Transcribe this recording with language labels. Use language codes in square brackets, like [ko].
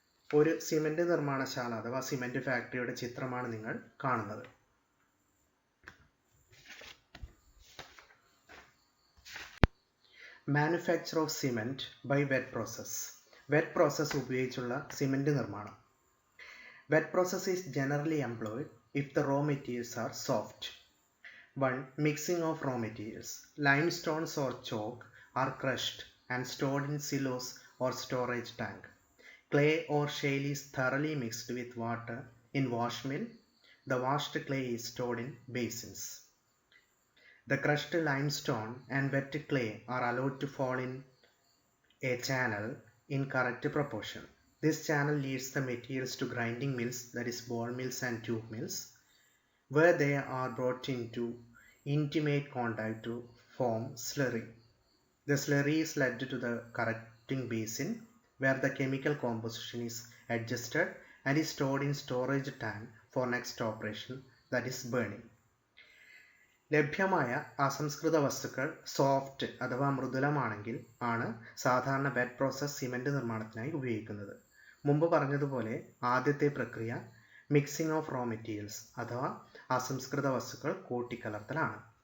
[ml] ഒരു സിമെന്റ് നിർമ്മാണശാല അഥവാ സിമെന്റ് ഫാക്ടറിയുടെ ചിത്രമാണ് നിങ്ങൾ കാണുന്നത്. [en] Manufacture of cement by wet process. [ml] Wet process ഉപയോഗിച്ചുള്ള സിമെന്റ് നിർമ്മാണം. [en] Wet process is generally employed if the raw materials are soft. 1. Mixing of raw materials. Limestones or chalk are crushed and stored in silos or storage tank. Clay or shale is thoroughly mixed with water in wash mill. The washed clay is stored in basins. The crushed limestone and wet clay are allowed to fall in a channel in correct proportion. This channel leads the materials to grinding mills, that is ball mills and tube mills, where they are brought into intimate contact to form slurry. The slurry is led to the correcting basin, where the chemical composition is adjusted and is stored in storage tank for next operation, that is burning. [ml] ലഭ്യമായ അസംസ്കൃത വസ്തുക്കൾ soft അഥവാ മൃദുലമാണെങ്കിൽ ആണ് സാധാരണ wet process cement നിർമ്മാണത്തിനായി ഉപയോഗിക്കുന്നത്. മുമ്പ് പറഞ്ഞതുപോലെ ആദ്യത്തെ പ്രക്രിയ [en] mixing of raw materials [ml] അഥവാ അസംസ്കൃത വസ്തുക്കൾ കൂട്ടിക്കലർത്തലാണ്.